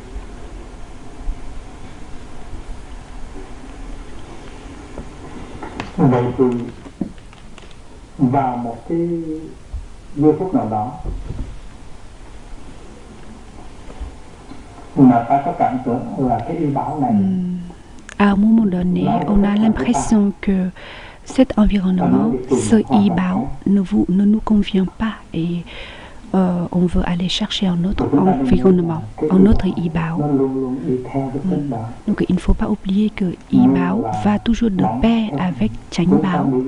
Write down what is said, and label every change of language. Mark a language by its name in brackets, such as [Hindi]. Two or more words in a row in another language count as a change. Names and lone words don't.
[Vietnamese] Vậy thì vào một cái giây phút nào đó mà ta có cảm tưởng là cái y bảo này [French] à un moment donné, on a l'impression que cet environnement, ce Yibao, ne nous convient pas et on veut aller chercher un autre environnement, un autre Yibao. Donc il ne faut pas oublier que Yibao va toujours de pair avec Changbao.